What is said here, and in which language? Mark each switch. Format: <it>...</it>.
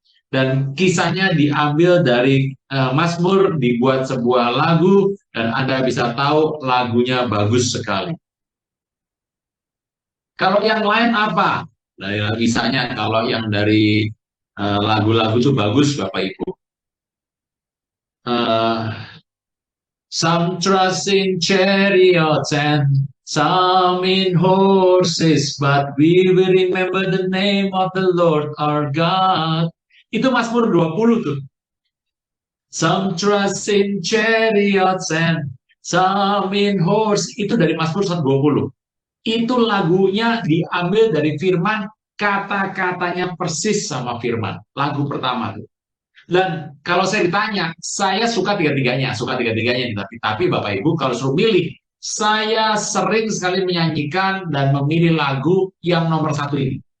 <id>Dan kisahnya diambil dari Mazmur, dibuat sebuah lagu, dan Anda bisa tahu lagunya bagus sekali. Kalau yang lain apa? Dari misalnya kalau yang dari lagu-lagu itu bagus, Bapak Ibu.</id> <en>Some trust in chariots and some in horses, but we will remember the name of the Lord our God.</en> <id>Itu Mazmur 20 tuh.</id> <en>Some trust in chariots and some in horse.</en> <id>Itu dari Mazmur 120. Itu lagunya diambil dari firman, kata-katanya persis sama firman. Lagu pertama tuh. Dan kalau saya ditanya, saya suka tiga-tiganya, tapi Bapak Ibu kalau suruh milih, saya sering sekali menyanyikan dan memilih lagu yang nomor 1 ini.</id>